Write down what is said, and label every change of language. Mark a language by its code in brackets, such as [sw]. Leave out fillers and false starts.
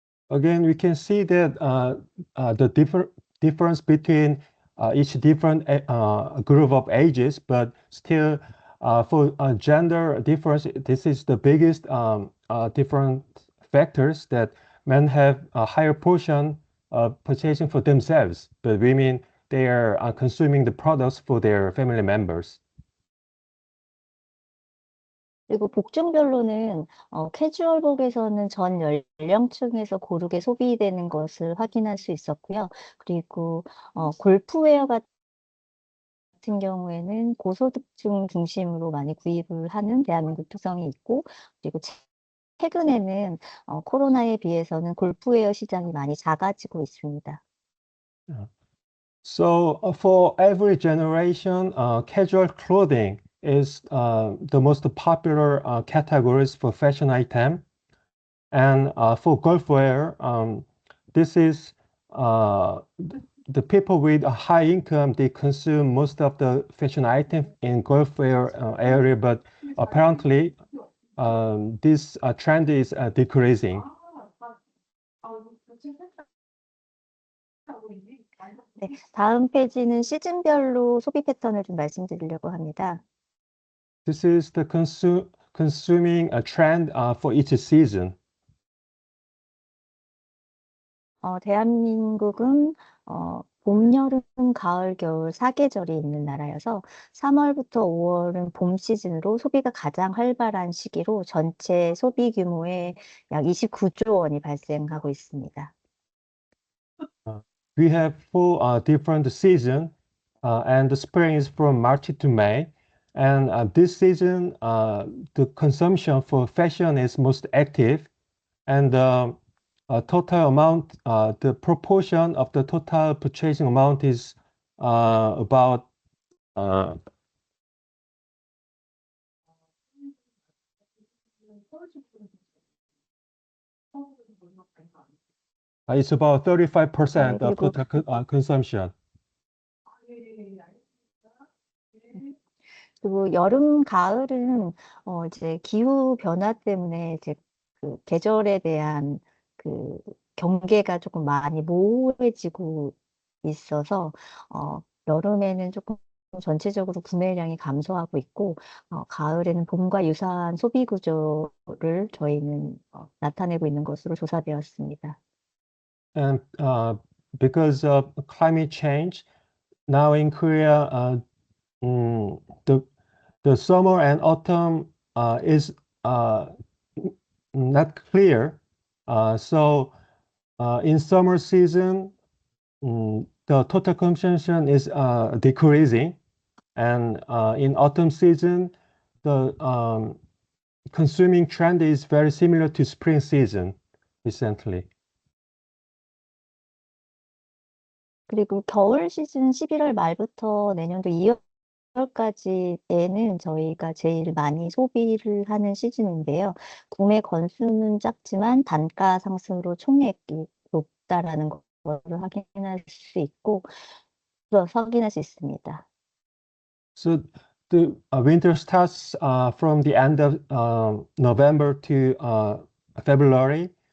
[en] Again, we can see that the difference between each different group of ages, but still for gender difference, this is the biggest different factors that men have a higher portion of purchasing for themselves, but women, they are consuming the products for their family members. [ko] 그리고 복중별로는 캐주얼복에서는 전 연령층에서 고르게 소비되는 것을 확인할 수 있었고요. 그리고 골프웨어 같은 경우에는 고소득층 중심으로 많이 구입을 하는 대한민국 특성이 있고, 그리고 최근에는 코로나에 비해서는 골프웨어 시장이 많이 작아지고 있습니다. [en] So for every generation, casual clothing is the most popular categories for fashion item. And for golf wear, this is the people with a high income, they consume most of the fashion item in golf wear area, but apparently this trend is decreasing. [ko] 네, 다음 페이지는 시즌별로 소비 패턴을 좀 말씀드리려고 합니다. [en] This is the consuming trend for each season. [ko] 대한민국은 봄, 여름, 가을, 겨울 4계절이 있는 나라여서 3월부터 5월은 봄 시즌으로 소비가 가장 활발한 시기로 전체 소비 규모의 약 29조 원이 발생하고 있습니다. [en] We have four different seasons, and the spring is from March to May. And this season, the consumption for fashion is most active, and the total amount, the proportion of the total purchasing amount is about it's about 35% of total consumption. [ko] 그리고 여름, 가을은 이제 기후 변화 때문에 이제 그 계절에 대한 그 경계가 조금 많이 모호해지고 있어서 여름에는 조금 전체적으로 구매량이 감소하고 있고, 가을에는 봄과 유사한 소비 구조를 저희는 나타내고 있는 것으로 조사되었습니다. [en] And because of climate change, now in Korea, the summer and autumn is not clear. So in summer season, the total consumption is decreasing, and in autumn season, the consuming trend is very similar to spring season recently. [ko] 그리고 겨울 시즌 11월 말부터 내년도 2월까지에는 저희가 제일 많이 소비를 하는 시즌인데요. 구매 건수는 작지만 단가 상승으로 총액이 높다라는 것을 확인할 수 있고, 확인할 수 있습니다. [en] So the winter starts from the end of November to February.